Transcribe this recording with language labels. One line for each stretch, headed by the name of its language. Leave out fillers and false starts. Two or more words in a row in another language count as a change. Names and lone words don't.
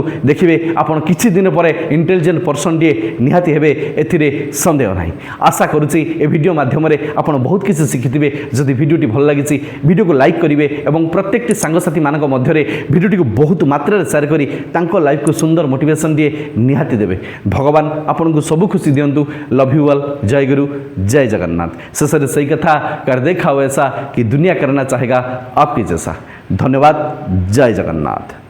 Odia: ଦେଖିବେ ଆପଣ କିଛି ଦିନ ପରେ ଇଣ୍ଟେଲିଜେଣ୍ଟ ପର୍ସନ୍ଟିଏ ନିହାତି ହେବେ, ଏଥିରେ ସନ୍ଦେହ ନାହିଁ। ଆଶା କରୁଛି ଏ ଭିଡ଼ିଓ ମାଧ୍ୟମରେ ଆପଣ ବହୁତ କିଛି ଶିଖିଥିବେ। ଯଦି ଭିଡ଼ିଓଟି ଭଲ ଲାଗିଛି ଭିଡ଼ିଓକୁ ଲାଇକ୍ କରିବେ ଏବଂ ପ୍ରତ୍ୟେକଟି ସାଙ୍ଗସାଥୀମାନଙ୍କ ମଧ୍ୟରେ ଭିଡ଼ିଓଟିକୁ ବହୁତ ମାତ୍ରାରେ ସେୟାର କରି ତାଙ୍କ ଲାଇଫକୁ ସୁନ୍ଦର ମୋଟିଭେସନ୍ ଦିଏ ନିହାତି ଦେବେ। ଭଗବାନ ଆପଣଙ୍କୁ ସବୁ ଖୁସି ଦିଅନ୍ତୁ।
English: Love you all.
Hindi: जय गुरु, जय जगन्नाथ।
Odia: ଶେଷରେ ସେଇ କଥା
Hindi: कर देखाओ ऐसा कि दुनिया करना चाहेगा आपकी जैसा। धन्यवाद। जय जगन्नाथ।